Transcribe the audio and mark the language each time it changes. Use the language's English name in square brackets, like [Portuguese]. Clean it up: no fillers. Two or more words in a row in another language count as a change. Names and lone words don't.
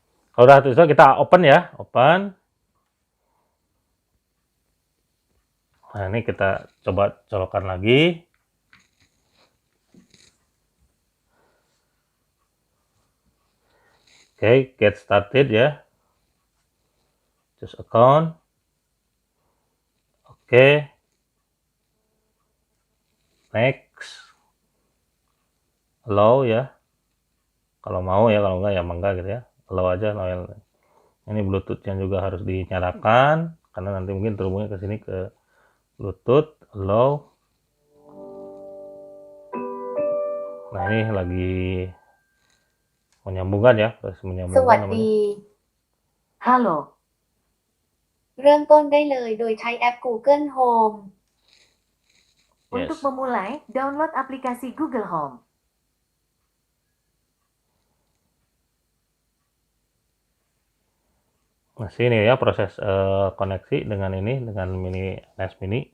[Indonesian] Kalau udah tertulis kita open ya, open. Nah, ini kita coba colokkan lagi. Oke, [English] get started ya. Choose account. Oke. Next. Allow ya. [Indonesian] Kalau mau ya, kalau enggak ya enggak gitu ya. Allow aja. Ini Bluetooth-nya juga harus dinyalakan karena nanti mungkin terhubungnya ke sini ke Bluetooth. [English] Allow. [Indonesian] Nah, ini lagi menyambungkan ya, terus ส menyambungkan วัส namanya. [Thai] ดี ฮัลโหล เริ่มต้นได้เลยโดยใช้แอป Google Home Untuk [English] Yes. [Indonesian] memulai, download aplikasi Google Home. Nah, sini ya proses koneksi dengan ini, dengan NAS Mini.